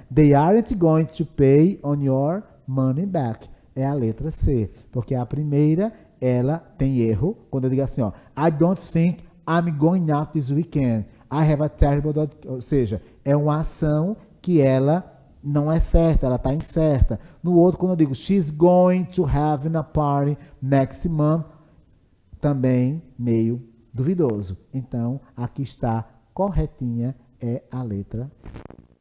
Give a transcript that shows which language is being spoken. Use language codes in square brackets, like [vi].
[en] They aren't going to pay on your money back. [pt] É a letra C. Porque a primeira, ela tem erro. Quando eu digo assim, ó, [en] I don't think I'm going out this weekend. I have a terrible... [pt] Ou seja, é uma ação que ela não é certa, ela está incerta. No outro, quando eu digo [en] she's going to have a party next month, [pt] também meio duvidoso. Então, aqui está corretinha, é a letra C.